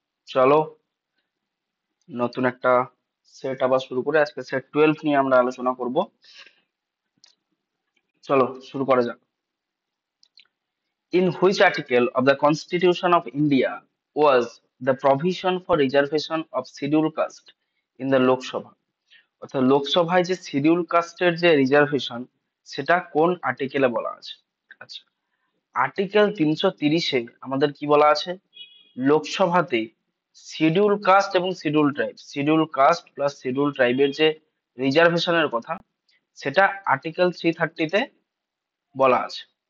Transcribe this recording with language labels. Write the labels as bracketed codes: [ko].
[bn] চলো নতুন একটা সেট আবার শুরু করে আজকে সেট 12 নিয়ে আমরা আলোচনা করব। চলো শুরু করা যাক। [en] In which article of the Constitution of India was the provision for reservation of scheduled caste in the Lok Sabha? [bn] অর্থাৎ লোকসভায় যে শিডিউল কাস্টের যে রিজার্ভেশন সেটা কোন আর্টিকেলে বলা আছে? আচ্ছা, আর্টিকেল 330-এ আমাদের কি বলা আছে? লোকসভাতে শিডিউল কাস্ট এবং শিডিউল কাস্ট প্লাস শিডিউল ট্রাইবের যে রিজার্ভেশনের কথা সেটা আর্টিকেল 330-তে বলা আছে।